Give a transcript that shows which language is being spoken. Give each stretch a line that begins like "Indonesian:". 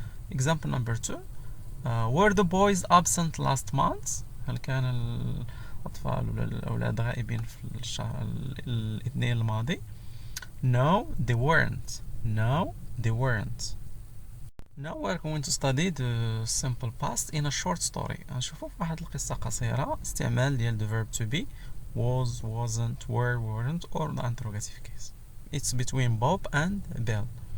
English: Example number 2. Were the boys absent last month?
Arabic: هل كان الأطفال ولا الأولاد غائبين في الشهر الاثنين الماضي؟
English: No, they weren't. No, they weren't. Now we're going to study the simple past in a short story.
Arabic: نشوفوا في واحد القصة قصيرة استعمال ديال
English: the verb to be was, wasn't, were, weren't or the interrogative case. It's between Bob and Bill.